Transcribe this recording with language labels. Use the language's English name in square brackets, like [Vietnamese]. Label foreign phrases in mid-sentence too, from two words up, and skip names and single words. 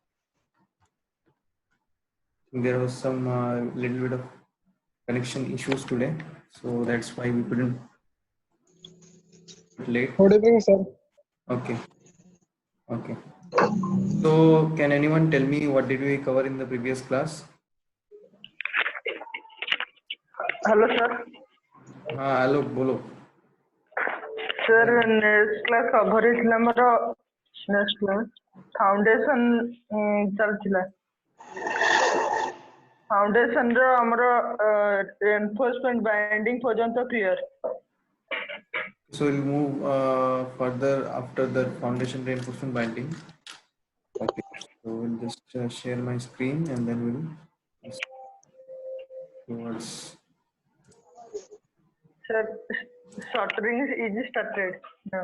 [English] There was some little bit of connection issues today. So that's why we couldn't late. Good evening, sir. Okay. Okay. So can anyone tell me what did we cover in the previous class? hello sir [Hindi] हाँ आलोक बोलो. [English] sir next class cover [Odia] ହେଇଥିଲା ଆମର [English] next class foundation [Odia] ଚାଲିଥିଲା ଫାଉଣ୍ଡେସନ ର ଆମର [English] enforcement binding [Odia] ପର୍ଯ୍ୟନ୍ତ କ୍ଲିୟର. [English] So we'll move further after the foundation reinforcement binding. Okay, so we'll just share my screen and then we'll towards. Sir, shuttering is started now.